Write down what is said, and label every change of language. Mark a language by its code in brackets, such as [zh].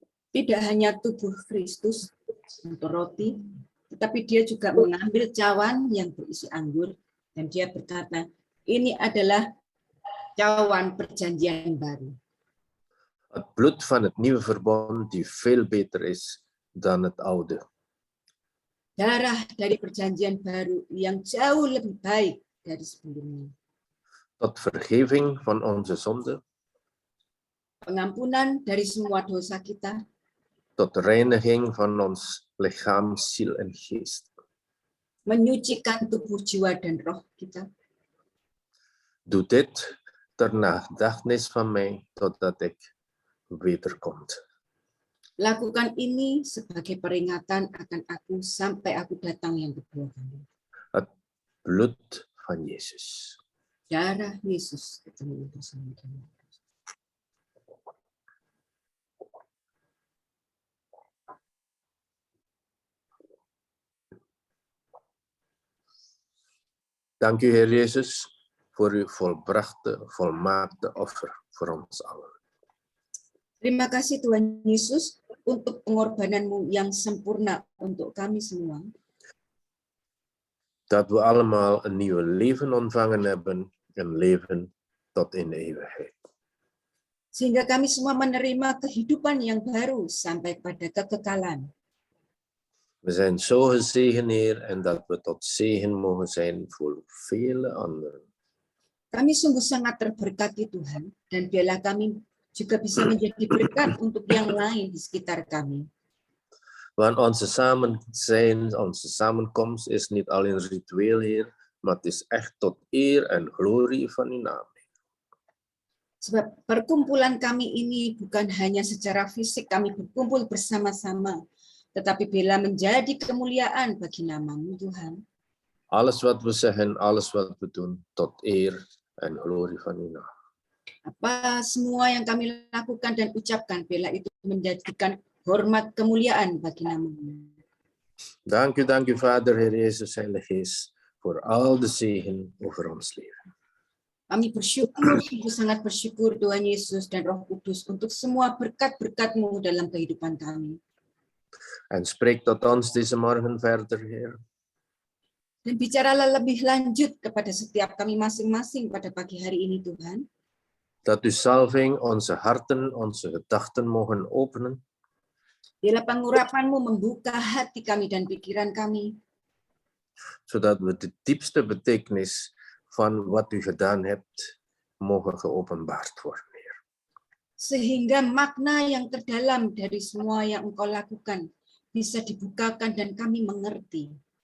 [id] Tidak hanya tubuh Kristus untuk roti, tetapi dia juga mengambil cawan yang berisi anggur dan dia berkata, ini adalah cawan perjanjian baru. [nl] Het bloed van het nieuwe verbond die veel beter is dan het oude. [id] Darah dari perjanjian baru yang jauh lebih baik dari sebelumnya. [nl] Tot vergeving van onze zonde. [id] Pengampunan dari semua dosa kita. [nl] Tot reiniging van ons lichaam, ziel en geest. [id] Menyucikan tubuh, jiwa dan roh kita. [nl] Doe dit ter nagedachtenis van mij totdat ik wederkomt. [id] Lakukan ini sebagai peringatan akan aku sampai aku datang yang kedua kali. [nl] Het bloed van Jezus. [id] Darah Yesus ketemu bersama kita. [nl] Dank u, Heer Jezus, voor uw volbrachte, volmaakte offer voor ons allen. [id] Terima kasih Tuhan Yesus untuk pengorbananmu yang sempurna untuk kami semua. [nl] Dat we allemaal een nieuw leven ontvangen hebben, een leven tot in de eeuwigheid. [id] Sehingga kami semua menerima kehidupan yang baru sampai pada kekekalan. [nl] We zijn zo gezegend, Heer, en dat we tot zegen mogen zijn voor vele anderen. [id] Kami sungguh sangat terberkati Tuhan, dan biarlah kami juga bisa menjadi berkat untuk yang lain di sekitar kami. [nl] Want onze samen zijn, onze samenkomst is niet alleen ritueel, Heer, maar het is echt tot eer en glorie van uw naam. [id] Sebab perkumpulan kami ini bukan hanya secara fisik kami berkumpul bersama-sama, tetapi bila menjadi kemuliaan bagi nama-Mu Tuhan. [nl] Alles wat we zeggen, alles wat we doen, tot eer en glorie van uw naam. [id] Apa semua yang kami lakukan dan ucapkan, bila itu menjadikan hormat kemuliaan bagi nama-Mu. [nl] Dank u, Vader, Heer Jezus, Heilige Geest, voor al de zegen over ons leven. [id] Kami bersyukur, sangat bersyukur Tuhan Yesus dan Roh Kudus untuk semua berkat-berkat-Mu dalam kehidupan kami. [nl] En spreek tot ons deze morgen verder, Heer. [id] Dan bicaralah lebih lanjut kepada setiap kami masing-masing pada pagi hari ini, Tuhan. [nl] Dat uw salving onze harten, onze gedachten mogen openen. [id] Bila pengurapan-Mu membuka hati kami dan pikiran kami. [nl] Zodat we de diepste betekenis van wat u gedaan hebt, mogen geopenbaard worden, Heer. [id] Sehingga makna yang terdalam dari semua yang Engkau lakukan bisa dibukakan dan kami mengerti.